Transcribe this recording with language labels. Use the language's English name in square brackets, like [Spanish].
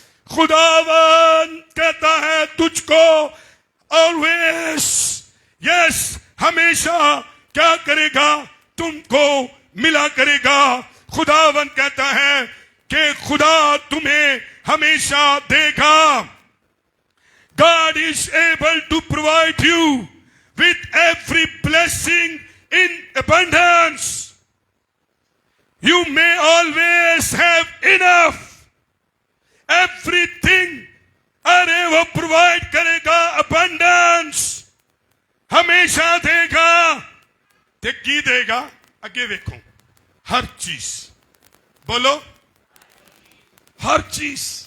[Hindi] खुदावन कहता है तुझको ऑलवेज, यस, हमेशा क्या करेगा, तुमको मिला करेगा। खुदावन कहता है कि खुदा तुम्हें हमेशा देगा। [English] God is able to provide you with every blessing in abundance. You may always have enough. [Hindi] Everything, अरे वो प्रोवाइड करेगा, abundance हमेशा देगा। [Punjabi] ते की देगा, अगे वेखो, हर चीज, बोलो हर चीज।